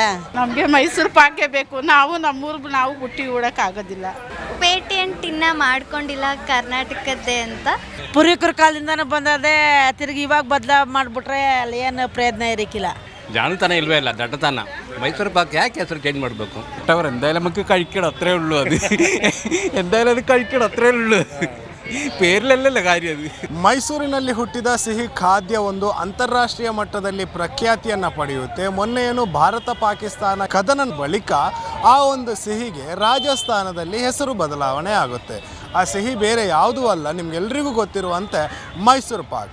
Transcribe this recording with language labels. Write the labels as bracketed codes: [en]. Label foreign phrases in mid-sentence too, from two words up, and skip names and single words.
[kn] ನಮಗೆ ಮೈಸೂರು ಪಾಕೇ ಬೇಕು. ನಾವು ನಮ್ಮೂರು ನಾವು ಹುಟ್ಟಿ ಆಗೋದಿಲ್ಲ. ಪೇಟೆಂಟಿನ್ನ ಮಾಡ್ಕೊಂಡಿಲ್ಲ ಕರ್ನಾಟಕದ್ದೇ ಅಂತ. ಪೂರ್ವಿಕರ ಕಾಲದಿಂದನೂ ಬಂದದೆ, ತಿರುಗಿ ಇವಾಗ ಬದಲಾವಣೆ ಮಾಡಿಬಿಟ್ರೆ ಅಲ್ಲಿ ಏನು ಪ್ರಯತ್ನ ಇರಕ್ಕಿಲ್ಲ. ಜಾಣತನ ಇಲ್ವೇ ಇಲ್ಲ, ದಡ್ಡತನ. ಮೈಸೂರು ಪಾಕ್ ಯಾಕೆ ಹೆಸರು ಚೇಂಜ್ ಮಾಡಬೇಕು? [ml] എന്തായാലും നമുക്ക് കഴിക്കണം, അത്രേ ഉള്ളൂ. അത് എന്തായാലും അത് കഴിക്കണം, അത്രേ ഉള്ളൂ. പേരിലല്ലല്ലോ കാര്യം. അത് [kn] ಮೈಸೂರಿನಲ್ಲಿ ಹುಟ್ಟಿದ ಸಿಹಿ ಖಾದ್ಯ ಒಂದು ಅಂತಾರಾಷ್ಟ್ರೀಯ ಮಟ್ಟದಲ್ಲಿ ಪ್ರಖ್ಯಾತಿಯನ್ನು ಪಡೆಯುತ್ತೆ. ಮೊನ್ನೆ ಏನು ಭಾರತ ಪಾಕಿಸ್ತಾನ ಕದನ ಬಳಿಕ ಆ ಒಂದು ಸಿಹಿಗೆ ರಾಜಸ್ಥಾನದಲ್ಲಿ ಹೆಸರು ಬದಲಾವಣೆ ಆಗುತ್ತೆ. ಆ ಸಿಹಿ ಬೇರೆ ಯಾವುದೂ ಅಲ್ಲ, ನಿಮ್ಗೆಲ್ರಿಗೂ ಗೊತ್ತಿರುವಂತೆ ಮೈಸೂರು ಪಾಕ್.